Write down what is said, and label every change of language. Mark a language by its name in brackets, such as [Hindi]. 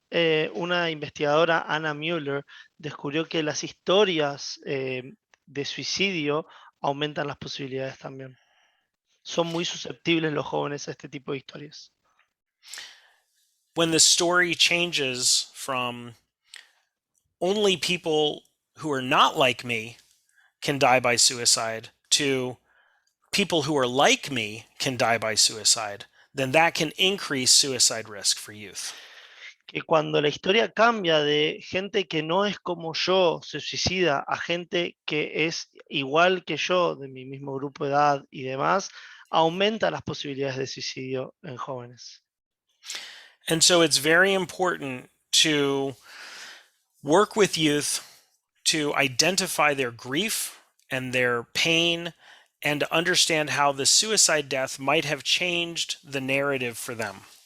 [Spanish] Una investigadora, Anna Mueller, descubrió que las historias de suicidio aumentan las posibilidades también. Son muy susceptibles los jóvenes a este tipo de historias. [English] When the story changes from only people who are not like me can die by suicide to people who are like me can die by suicide, then that can increase suicide risk for youth. [Spanish] Que cuando la historia cambia de gente que no es como yo se suicida a gente que es igual que yo, de mi mismo grupo de edad y demás, aumenta las posibilidades de suicidio en jóvenes. [English] And so it's very important to work with youth to identify their grief and their pain and to understand how the suicide death might have changed the narrative for them.